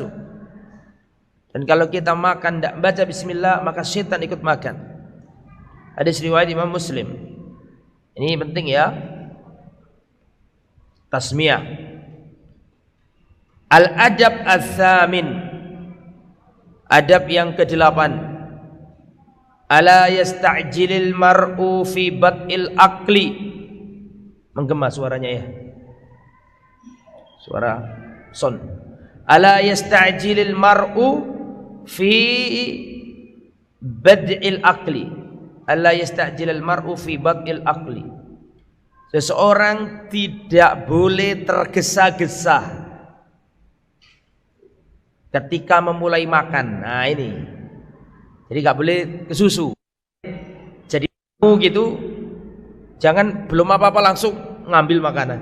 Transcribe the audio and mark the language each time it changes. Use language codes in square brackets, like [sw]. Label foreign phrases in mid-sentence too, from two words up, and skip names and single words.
[id] Dan kalau kita makan enggak baca bismillah, maka setan ikut makan. Hadis riwayat Imam Muslim. Ini penting ya. Tasmiyah. [ar] الأدب الثامن. [id] Adab yang ke-8. [ar] ألا يستعجل المرء في بدء العقل. [id] Menggema suaranya ya. Suara son. [ar] ألا يستعجل المرء في بدء العقل. ألا يستعجل المرء في بدء العقل. [id] Seseorang tidak boleh tergesa-gesa ketika memulai makan. Nah ini, jadi nggak boleh kesusu. Jadi gitu, jangan belum apa-apa langsung ngambil makanan.